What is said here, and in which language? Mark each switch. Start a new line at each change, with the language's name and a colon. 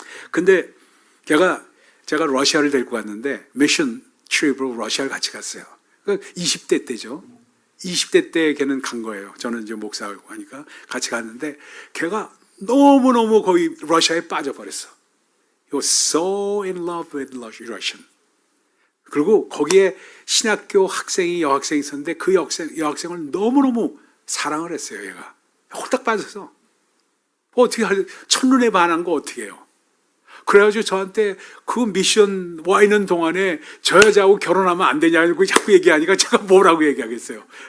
Korean: 근데 제가 러시아를 데리고 갔는데 미션 트립으로 러시아를 같이 갔어요. 20대 때죠. 20대 때 걔는 간 거예요. 저는 이제 목사하고 하니까 같이 갔는데 걔가 너무너무 거의 러시아에 빠져버렸어.
English: He was so in love with Russian.
Korean: 그리고 거기에 신학교 여학생이 있었는데 그 여학생을 너무너무 사랑을 했어요. 얘가 홀딱 빠져서 어떻게 첫눈에 반한 거 어떻게 해요? 그래가지고 저한테 그 미션 와 있는 동안에 저 여자하고 결혼하면 안 되냐고 자꾸 얘기하니까 제가 뭐라고 얘기하겠어요.